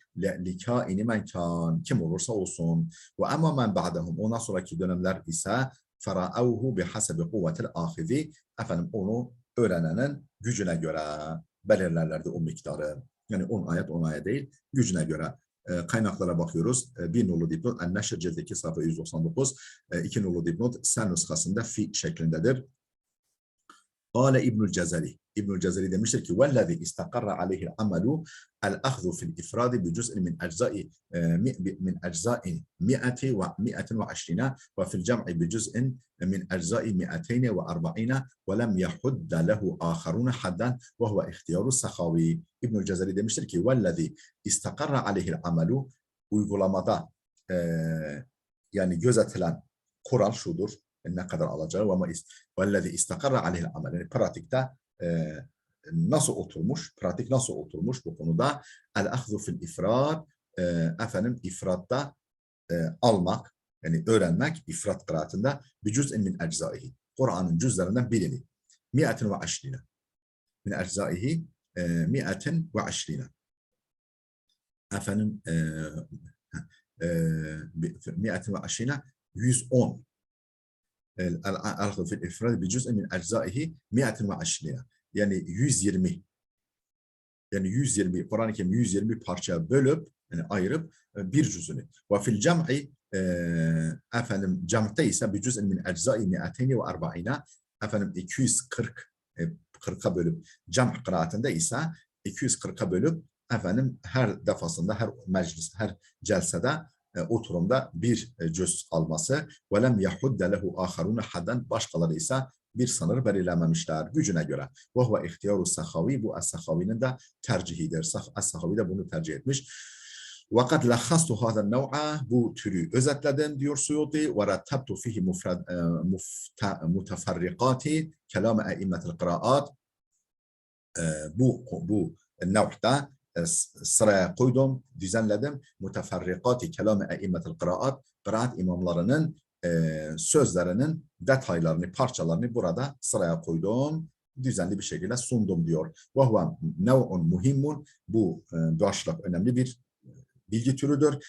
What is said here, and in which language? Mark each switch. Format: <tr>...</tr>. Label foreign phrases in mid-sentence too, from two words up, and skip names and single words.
<ar>لكائن من كان,</ar> <tr>kim olursa olsun.</tr> <ar>وأما من بعدهم,</ar> <tr>ondan sonraki dönemler ise</tr> <ar>فراعوه بحسب قوة الآخذ,</ar> <tr>efendim onu öğrenenin gücüne göre belirlerlerdi o miktarı. Yani 10 ayet 10 ayet değil, gücüne göre. Kaynaklara bakıyoruz. Bir nolu dipnot En-Neşr cilt 2 sayfa 199. 2 nolu dipnot Sen nüshasında fi şeklindedir.</tr> <ar>قال ابن الجزري.</ar> <tr>İbnül Cezeri demiştir ki</tr> <ar>وَالَّذِي اِسْتَقَرَّ عَلَيْهِ الْعَمَلُ الْأَخْذُ فِي الْاِفْرَادِ بِجُزْءٍ مِنْ أَجْزَاءِ 120 وفي الجمع بجزء من أجزاء 240 ولم يحد له آخرون حدا وهو اختيار السخاوي.</ar> <tr>İbnül Cezeri demiştir ki</tr> <ar>وَالَّذِي اِسْتَقَرَّ عَلَيْهِ الْعَمَلُ,</ar> <tr>uygulamada yani gözetilen kural şudur, ne kadar alacağı, ama</tr> <ar>والذي استقر عليه العمل,</ar> <tr>yani pratikte nasıl oturmuş, pratik nasıl oturmuş bu konuda?</tr> <ar>الأخذ في الإفراد,</ar> <tr>efendim ifratta almak, yani öğrenmek, ifrat kıraatında bir</tr> <ar>جزء من أجزائه,</ar> <tr>Kur'an'ın cüzlerinden birini, 120</tr> <ar>من أجزائه</ar> <tr>120, efendim 120 110,</tr> <ar>الأخذ في الإفراد بجزء من أجزائه 120,</ar> <tr>yani 120, yani 120 Kur'an-ı Kerim 120 parçaya bölüp, yani ayırıp bir cüzünü.</tr> <ar>وفي الجمع,</ar> <tr>efendim cem'te ise bir</tr> <ar>جزء من أجزاء</ar> <tr>240, efendim 240'a bölüp, cem' kıraatinde ise 240'a bölüp, efendim her defasında, her meclis, her celsede, oturumda bir cüz alması.</tr> <ar>وَلَمْ يَحُدَّ لَهُ آخَرُونَ حَدًا,</ar> <tr>başkaları ise bir sınır belirlememişler gücüne göre.</tr> <ar>وهو اختيار السخاوي,</ar> <tr>bu Es-Sahavi'nin de tercihidir. Es-Sahavi de bunu tercih etmiş.</tr> <ar>وَقَدْ لَخَّصْتُ هَذَا النَّوْعَ,</ar> <tr>bu türü özetledim diyor Suyuti.</tr> <ar>وَرَتَّبْتُ فِيهِ مُتَفَرِّقَاتِ كَلَامَ اَئِمَّةِ الْقِرَاءات,</ar> <tr>bu nev'da sıraya koydum, düzenledim.</tr> <ar>متفرقات كلام أئمة القراءات,</ar> <tr>kıraat imamlarının sözlerinin detaylarını, parçalarını burada sıraya koydum. Düzenli bir şekilde sundum diyor.</tr> <ar>وهو نوع مهم,</ar> <tr>bu başlık önemli bir bilgi türüdür.</tr>